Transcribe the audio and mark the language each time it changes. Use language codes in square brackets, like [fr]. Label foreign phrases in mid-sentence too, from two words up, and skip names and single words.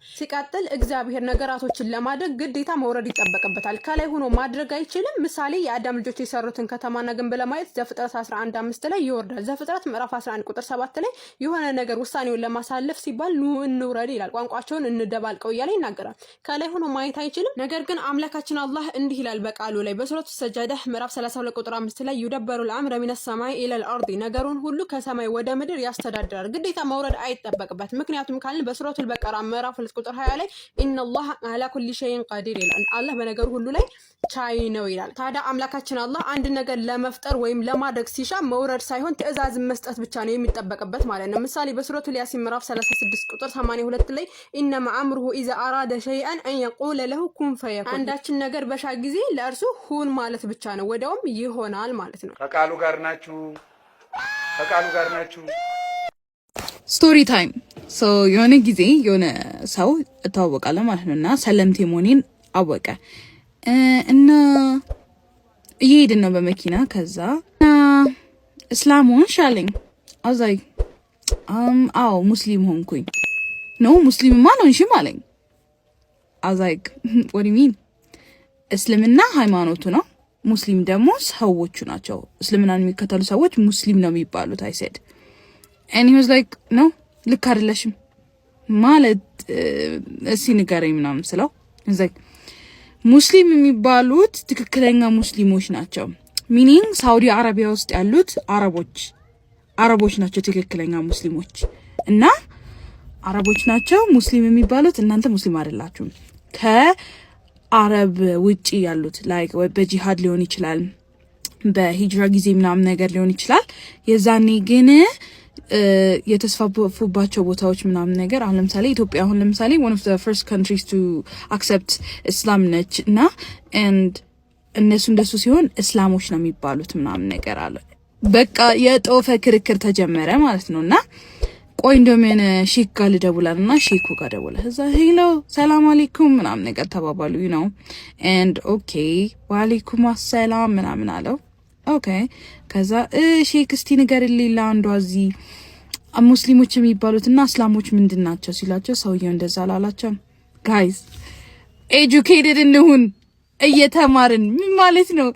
[am] ሲቀጥል እግዚአብሔር ነገራቶችን ለማድረግ ግዴታ መውረድ ይጠበቅበታል። ከላይ ሆኖ ማድረግ አይችልም። ምሳሌ የአዳም ልጆች የሰሩትን ከተማና ግንብ ለማየት ዘፍጥረት 11:5 ላይ ይወርዳል። ዘፍጥረት ምዕራፍ 11 ቁጥር 7 ላይ የሆነ ነገር ውሳኔውን ለማሳለፍ ሲባል ኑ እንውረድ ይላል። ቋንቋቸውን እንደባልቀው እያለ ይናገራል። ከላይ ሆኖ ማየት አይችልም። ነገር ግን አምላካችን አላህ እንዲህ ይላል በቃሉ ላይ በሱረቱ ሰጃዳ ምዕራፍ 32 ቁጥር 5 ላይ ይደበሩ [ar] الامر من السماء الى الارض [am] ነገሩን ሁሉ ከሰማይ ወደ ምድር ያስተዳድራል። ግዴታ መውረድ አይጠበቅበት። ምክንያቱም ካልን በሱረቱል በቀራ ምዕራፍ 2 ቁጥር 20 ላይ [ar] ان الله على كل شيء قدير [am] ይላል። አላህ በነገሩ ሁሉ ላይ ቻይ ነው ይላል። ታዲያ አምላካችን አላህ አንድ ነገር ለመፍጠር ወይም ለማድረግ ሲሻ መውረድ ሳይሆን ትዕዛዝ መስጠት ብቻ ነው የሚጠበቅበት ማለት ነው። ምሳሌ በሱረቱል ያሲን ምዕራፍ 36 ቁጥር 82 ላይ [ar] انما امره اذا اراد شيئا ان يقول له كن فيكون [am] አንዳችን ነገር በሻ ጊዜ ለእርሱ ሁን ማለት ብቻ ነው፣ ወዲያውም ይሆናል ማለት ነው። ከቃሉ ጋር ናችሁ። [en] story time። [am] የሆነ ጊዜ የሆነ ሰው እተዋወቃለሁ ማለት ነው እና ሰለምቴ መሆኔን አወቀ እና እየሄድን ነው በመኪና። ከዛ እስላም ሆንሽ አለኝ። አዛይ አዎ ሙስሊም ሆንኩኝ። ነው ሙስሊምማ ነው እንሽም አለኝ። አዛይ [en] what do you mean? [am] እስልምና ሃይማኖቱ ነው፣ ሙስሊም ደግሞ ሰዎቹ ናቸው። እስልምናን የሚከተሉ ሰዎች ሙስሊም ነው የሚባሉት። [en] I said and he was like [am] no ልክ አይደለሽም ማለት እሺ ንገረኝ ምናምን ስለው [en] he's like [am] ሙስሊም የሚባሉት ትክክለኛ ሙስሊሞች ናቸው። ሚኒንግ ሳውዲ አረቢያ ውስጥ ያሉት አረቦች ናቸው ትክክለኛ ሙስሊሞች እና አረቦች ናቸው ሙስሊም የሚባሉት። እናንተ ሙስሊም አይደላችሁም። ከአረብ ውጪ ያሉት ላይክ በጂሃድ ሊሆን ይችላል፣ በሂጅራ ጊዜ ምናምን ነገር ሊሆን ይችላል። የዛኔ ግን የተስፋፉባቸው ቦታዎች ምናምን ነገር አሁን ለምሳሌ ኢትዮጵያ አሁን ለምሳሌ [en] one of the first countries to accept Islam [am] ነች እና and እንደሱ ሲሆን እስላሞች ነው የሚባሉት ምናምን ነገር አለ። በቃ የጦፈ ክርክር ተጀመረ ማለት ነውና ቆይ እንደምን ሼክ ጋር ልደውልና ሼኩ ጋር ደወለ። እዛ ሄሎ [ar] سلام عليكم [am] ምናምን ነገር ተባባሉ ነው [en] and okay [ar] وعليكم السلام [am] ምናምን አለው። ኦኬ ከዛ ሼክ እስቲ ንገርልኝ ለአንዷ እዚህ ሙስሊሞች የሚባሉትና እስላሞች ምንድናቸው ሲላቸው ሰውየው እንደዛ አላላቸው። [en] guys educated [am] እንሁን እየተማርን ምን ማለት ነው?